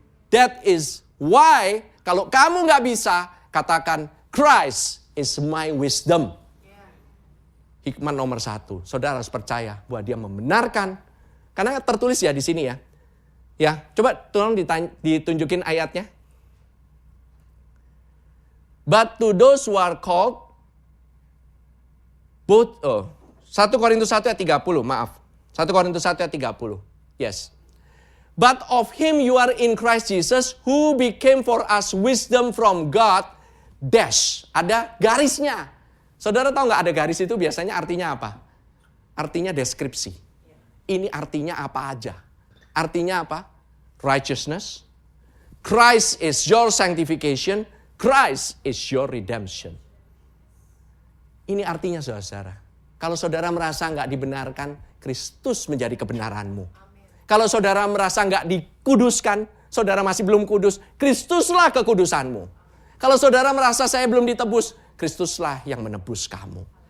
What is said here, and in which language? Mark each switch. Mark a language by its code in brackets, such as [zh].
[en] That is why, [id] kalau kamu nggak bisa, katakan, [en] Christ is my wisdom. [id] Hikmat nomor 1, saudara harus percaya bahwa dia membenarkan. Karena tertulis ya di sini ya. Ya, coba tolong ditunjukin ayatnya. [en] But to those who are called, [id] 1 Korintus 1 ayat 30, maaf. 1 Korintus 1 ayat 30. [en] Yes. But of him you are in Christ Jesus, who became for us wisdom from God, dash. [id] Ada garisnya. Saudara tahu nggak ada garis itu biasanya artinya apa? Artinya deskripsi. Ini artinya apa aja? Artinya apa? Righteousness. [en] Christ is your sanctification. Christ is your redemption. [id] Ini artinya saudara. Kalau saudara merasa nggak dibenarkan, Kristus menjadi kebenaranmu. Kalau saudara merasa nggak dikuduskan, saudara masih belum kudus, Kristuslah kekudusanmu. Kalau saudara merasa saya belum ditebus, Kristuslah yang menebus kamu.